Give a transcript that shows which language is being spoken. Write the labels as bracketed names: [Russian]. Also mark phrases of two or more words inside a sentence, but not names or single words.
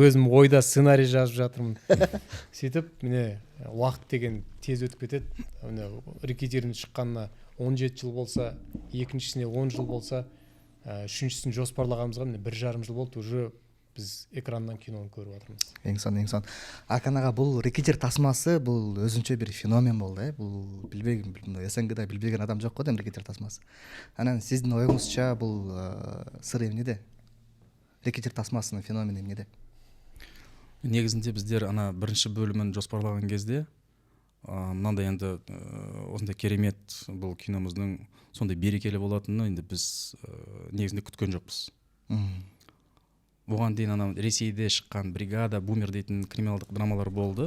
[Kazakh] Өзім ойда сценарий жазып жатырмын. Сөйтіп, міне уақыт деген тез өтіп кетеді. Міне рекетирдің шыққанына 17 жыл болса, екіншісіне 10 жыл болса, үшіншісін жоспарлағанымызға міне 1,5 жыл болды, уже біз экраннан киноны көріп жатырмыз. [Kyrgyz] Эң сон. Ахан аға, бұл рекетир тасмасы бұл өзүнчө бир феномен болды, Бұл билбеген, СНГда билбеген адам жок го дейм рекетир тасмасы. Анан сиздин оюңузча бул сыр эмнеде? Рекетир тасмасынын феномени эмнеде? [Kazakh] Негізінде біздер ана бірінші бөлімін жоспарлаған кезде мынандай енді осындай керемет бұл киномыздың сондай берекелі болатынын енді біз негізінде күткен жоқпыз. Бұған дейін ана Ресейде шыққан бригада, бумер дейтін криминалдық драмалар болды.